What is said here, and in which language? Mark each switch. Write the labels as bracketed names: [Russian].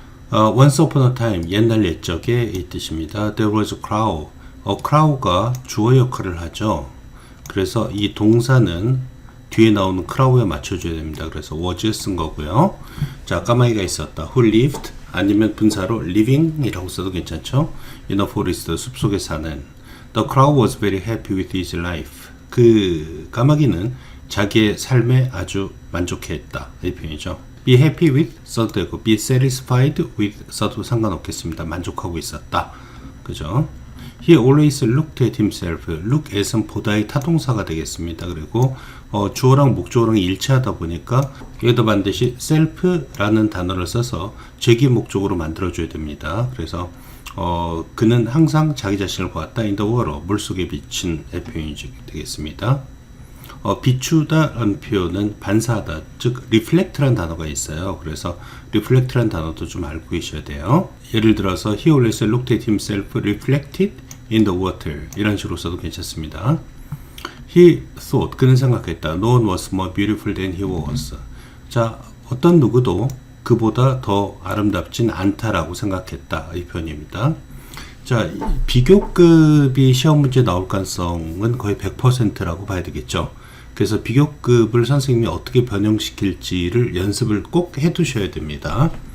[English] Once upon a time, [Korean] 옛날 옛적에 이 뜻입니다. [English] There was a crow. [Korean] crow가 주어 역할을 하죠. 그래서 이 동사는 뒤에 나오는 crow에 맞춰줘야 됩니다. 그래서 was 쓴 거고요. 자, 까마귀가 있었다. [English] Who lived? [Korean] 아니면 분사로 living이라고 써도 괜찮죠. [English] In a forest, [Korean] 숲속에 사는. [English] The crow was very happy with his life. [Korean] 그 까마귀는 자기의 삶에 아주 만족해했다. 이 표현이죠. [English] Be happy with [Korean] 써도 되고 [English] be satisfied with [Korean] 써도 상관없겠습니다. 만족하고 있었다. 그죠? [English] He always looked at himself. [Korean] look at은 보다의 타동사가 되겠습니다. 그리고 주어랑 목적어랑 일치하다 보니까 여기다 반드시 self라는 단어를 써서 죄기 목적으로 만들어줘야 됩니다. 그래서 그는 항상 자기 자신을 보았다. [English] in the water. [Korean] 물속에 비친 표현이 되겠습니다. 비추다라는 표현은 반사하다, 즉 reflect라는 단어가 있어요. 그래서 reflect라는 단어도 좀 알고 계셔야 돼요. 예를 들어서 [English] he always looked at himself reflected in the water [Korean] 이런 식으로 써도 괜찮습니다. [English] He thought, [Korean] 그는 생각했다. [English] No one was more beautiful than he was. [Korean] 자, 어떤 누구도 그보다 더 아름답진 않다라고 생각했다. 이 표현입니다. 자, 비교급이 시험 문제 나올 가능성은 거의 100%라고 봐야 되겠죠. 그래서 비교급을 선생님이 어떻게 변형시킬지를 연습을 꼭 해두셔야 됩니다.